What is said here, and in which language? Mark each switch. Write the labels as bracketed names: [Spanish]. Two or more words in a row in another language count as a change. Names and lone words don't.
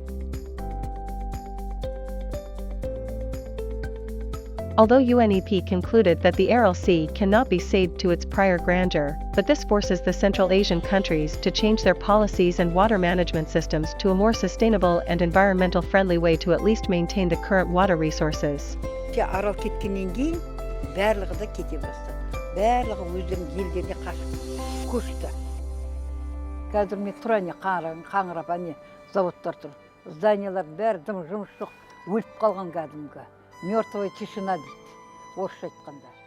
[English] Although UNEP concluded that the Aral Sea cannot be saved to its prior grandeur, but this forces the Central Asian countries to change their policies and water management systems to a more sustainable and environmental friendly way to at least maintain the current water resources. [Kazakh] Арал кеткеннен кейін барлығы да кете бастады. Барлығы өздерінің елдеріне қашып көшті. Қазір мен тұрайын қаңырап ане заводтар тұр. Зданиялар бәрі дым жұмыс жоқ, өліп қалған кәдімгі. [Russian] Мертвая тишина [Kazakh] дейді, орысша айтқанда.